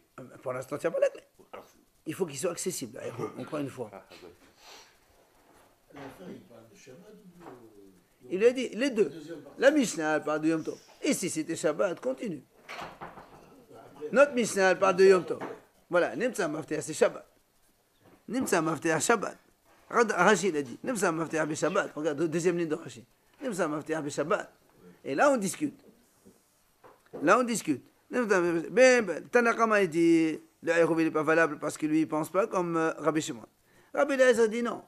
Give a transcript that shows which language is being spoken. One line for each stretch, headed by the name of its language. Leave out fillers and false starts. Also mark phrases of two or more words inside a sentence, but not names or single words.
French: Pour l'instant, tu n'as pas la clé. Alors, Il faut qu'il soit accessible, le Eruv, encore une fois. ouais. Il a dit les deux. La Mishnah, elle parle de
Hebrew: יום טוב.
French: Ici, c'était Shabbat, continue. Notre Mishnah, elle parle de
Hebrew: יום טוב.
French: Voilà,
Hebrew: נמצא מפתח,
French: c'est Shabbat.
Hebrew: נמצא מפתח, שבת.
French: Rachid a dit,
Hebrew: נמצא מפתח, שבת.
French: Regarde, deuxième ligne de Rachid.
Hebrew: נמצא מפתח, שבת.
French: Et là, on discute. Tanakama, il dit, le Eruv, il n'est pas valable parce que lui, il ne pense pas comme Rabbi Shimon. Rabbi Eliezer dit non.